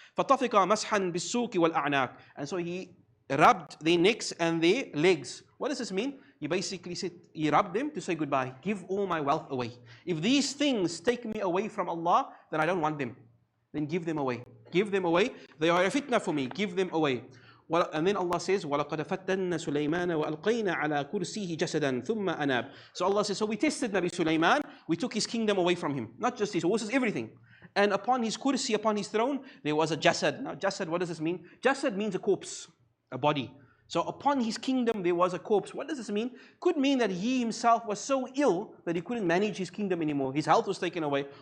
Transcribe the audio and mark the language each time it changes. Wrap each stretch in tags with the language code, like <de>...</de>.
<ar>فَطَفِقَ مَسْحًا بِالسُّوقِ وَالْأَعْنَاقِ.</ar> <en>And so he rubbed their necks and their legs. What does this mean? He basically said, he rubbed them to say goodbye. Give all my wealth away. If these things take me away from Allah, then I don't want them. Then give them away. Give them away. They are a fitna for me. Give them away. And then Allah says,</en> <ar>وَلَقَدْ فَتَّنَّ سُلَيْمَانَ وَأَلْقَيْنَا عَلَى كُرْسِيهِ جَسَدًا ثُمَّ أَنَابَ.</ar> <en>So Allah says, so we tested Nabi Sulaiman. We took his kingdom away from him. Not just his horses, everything. And upon his kursi, upon his throne, there was a jasad. Now jasad, what does this mean? Jasad means a corpse, a body. So upon his kingdom, there was a corpse. What does this mean? Could mean that he himself was so ill that he couldn't manage his kingdom anymore. His health was taken away.</en>